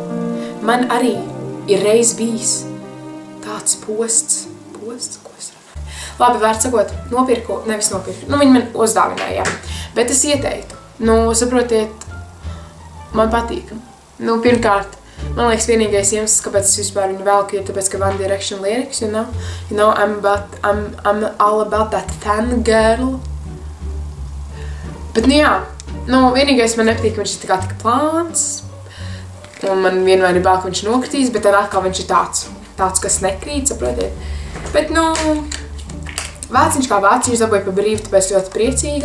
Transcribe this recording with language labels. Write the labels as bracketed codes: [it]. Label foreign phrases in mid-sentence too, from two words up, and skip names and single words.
[lv] Man arī ir reiz bijis tāds posts, ko es runāju? Labi, vārds sakot, nevis nopirku, viņi man uzdāvināja, bet es ieteiktu. Saprotiet, man patīk. Pirmkārt, man liekas vienīgais iemesls, kāpēc es vispār viņu velku, ir tāpēc, ka One Direction [en] lyrics, you know, I'm all about that fangirl. [lv] Bet, vienīgais man nepatīk, ka viņš ir tik plāns, un man vienmēr ir bail, ka viņš nokritīs, bet tad atkal viņš ir tāds, kas nekrīt, saprotiet. Bet, vāciņš kā vāciņš dabūja pa brīvu, tāpēc ļoti priecīga.